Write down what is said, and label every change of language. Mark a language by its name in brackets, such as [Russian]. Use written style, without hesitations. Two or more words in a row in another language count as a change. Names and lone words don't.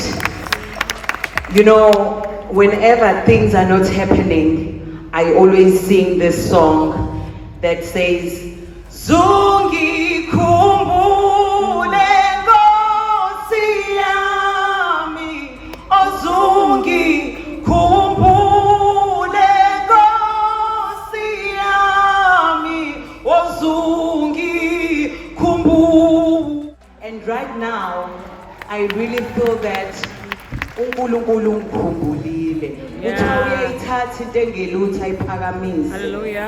[English] You know, whenever things are not happening, I always sing this song that says, [Zulu] Zungi kumbule Nkosi yami, Zungi kumbule Nkosi yami, Zungi. [English] And right now, I really feel that [Zulu] uNkulunkulu ungikhumbulile. Uthiwa uyayithatha into engelutho ayiphakamise. Hallelujah.